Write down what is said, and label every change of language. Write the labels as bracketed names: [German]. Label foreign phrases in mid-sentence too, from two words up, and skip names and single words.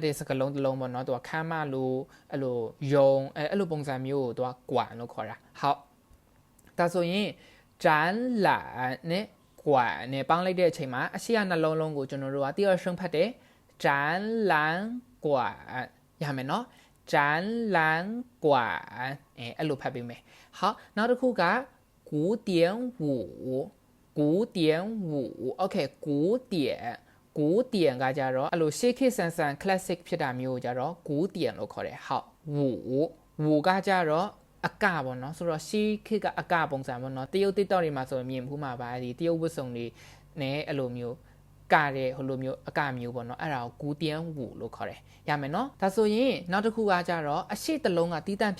[Burmese] တဲ့စကားလုံးတစ်လုံးပေါ့နော်သူကခမ်းမလိုအဲ့လိုယုံအဲ့လိုပုံစံမျိုးကိုသူက馆လို့ခေါ်တာ好ဒါဆိုရင်展览နဲ့馆နဲ့ပေါင်းလိုက်တဲ့အချိန်မှာအရှိကနှလုံးလုံးကိုကျွန်တော်တို့က [Chinese] 第二声 [Burmese] ဖတ်တယ် [Chinese] 展览馆 [Burmese] ရမယ်နော် [Chinese] 展览馆 [Burmese] အဲ့လိုဖတ်ပေးမယ်好နောက်တစ်ခုက [Chinese] 古典舞 [Burmese] okay 古典ကကြတော့အဲ့လိုရှေးခေတ်ဆန် classic ဖြစ်တာမျိုးကိုကြတော့古典လို့ခေါ်တယ်ဟုတ်舞ကကြတော့အကပေါ့နော်ဆိုတော့ရှေးခေတ်ကအကပုံစံပေါ့နော်တရုတ် TikTok တွေမှာဆိုမြင်ဘူးမှာပါဒီတရုတ်ဝတ်စုံတွေနဲ့အဲ့လိုမျိုးကတဲ့ဟိုလိုမျိုးအကမျိုးပေါ့နော်အဲ့ဒါကို [Chinese] 古典舞 [Burmese] လို့ခေါ်တယ်ရမယ်နော်ဒါဆိုရင်နောက်တစ်ခုကကြတော့အရှိတစ်လုံးကတီးတန့်